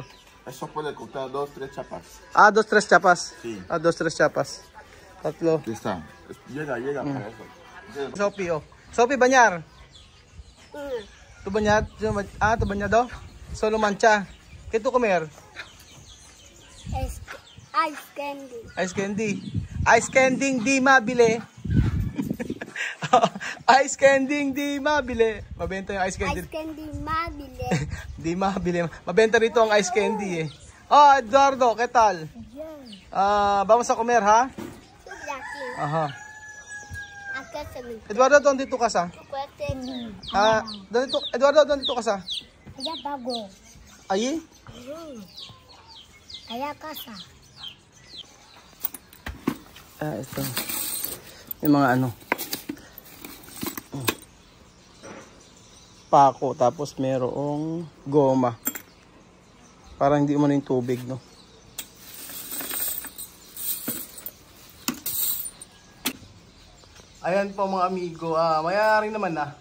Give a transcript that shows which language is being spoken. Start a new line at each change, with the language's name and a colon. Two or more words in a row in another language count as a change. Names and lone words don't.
Spanish: Eso puede cortar 2, 3 chapas. 2, 3 chapas. Sí. 2, 3 chapas. Tatlo. Aquí está. Llega para eso. Sophie, bañar. ¿Tu bañar? ¿Tu bañado? Solo mancha. ¿Qué tú comer?
English: Ice candy. Ice candy. Ice candy
Filipino: di mabili.
English: Ice candy
Filipino: di mabili. Mabenta yung
English: ice candy. Ice candy
Filipino: mabili. Di mabili. Mabenta rito ang
English: ice candy
Filipino: eh.
Spanish: Eduardo, ¿qué tal? Vamos a comer, ha? Ajá. Eduardo, ¿dónde tu casa? Eduardo, ¿dónde tu casa? Allá bago. Allí? Allá casa.
Filipino: Ito. Yung mga pako, tapos merong goma. Parang hindi umano yung tubig, no? Ayan po mga amigo, mayayari naman na.